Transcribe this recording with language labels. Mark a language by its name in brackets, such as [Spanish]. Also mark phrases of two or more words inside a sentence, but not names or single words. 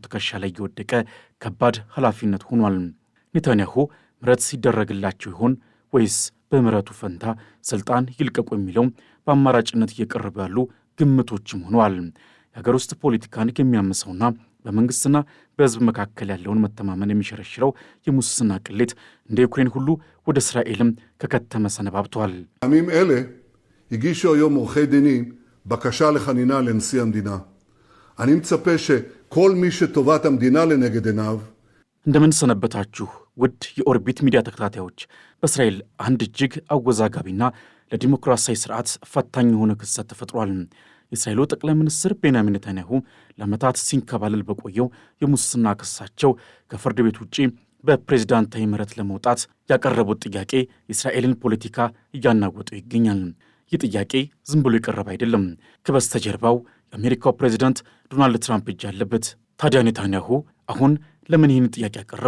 [Amharic] ትከሻ ላይ የወደቀ ከባድ ኃላፊነት ሆኗል። ኔታንያሁ ምህረት ሲደረግላቸው ይሆን ወይስ በምህረቱ ፈንታ ስልጣን ይልቀቁ የሚለው በአማራጭነት እየቀረቡ ያሉ ግምቶችም ሆነዋል። የሀገር ውስጥ ፖለቲካን የሚያምሰውና በመንግስትና በህዝብ መካከል ያለውን መተማመን የሚሸረሽረው የሙስና ቅሌት እንደ ዩክሬን ሁሉ ወደ እስራኤልም ከከተመ ሰነባብቷል። [Hebrew] בימים אלה הגישו היום עורכי דינים בקשה לחנינה לנשיא המדינה. אני מצפה שכל מי שטובת המדינה לנגד עיניו [Amharic] እንደምን ሰነበታችሁ ውድ የኦርቢት ሚዲያ ተከታታዮች። በእስራኤል አንድ እጅግ አወዛጋቢና ለዲሞክራሲያዊ ስርዓት ፈታኝ የሆነ ክስተት ተፈጥሯል። የእስራኤሉ ጠቅላይ ሚኒስትር ቤንያሚን ኔታንያሁ ለዓመታት ሲንከባለል በቆየው የሙስና ክሳቸው ከፍርድ ቤት ውጪ በፕሬዝዳንታዊ ምህረት ለመውጣት ያቀረቡት ጥያቄ የእስራኤልን ፖለቲካ እያናወጠው ይገኛል። ይህ ጥያቄ ዝም ብሎ የቀረበ አይደለም። ከበስተጀርባው የአሜሪካው ፕሬዝዳንት ዶናልድ ትራምፕ እጅ አለበት። ታዲያ ኔታንያሁ አሁን ለምን ይህን ጥያቄ ያቀረቡ?